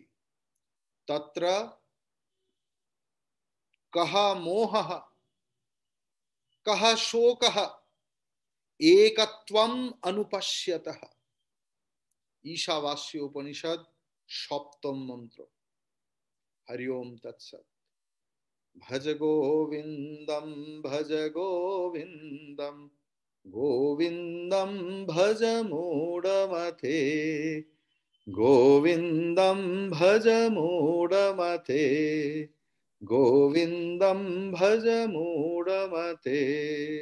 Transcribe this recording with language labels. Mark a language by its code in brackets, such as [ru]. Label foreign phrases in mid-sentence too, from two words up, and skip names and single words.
[sa] তত্র কহ মোহঃ কহ শোকঃ একত্বম অনুপশ্যতঃ। [bn] ঈশাবাস্য উপনিষদ সপ্তম মন্ত্র। [sa] হরি ওম তৎসৎ। ভজ গোবিন্দম ভজ গোবিন্দম गोविंदम भज मूढ़मते गोविंदम भज मूढ़मते गोविंदम भज मूढ़मते।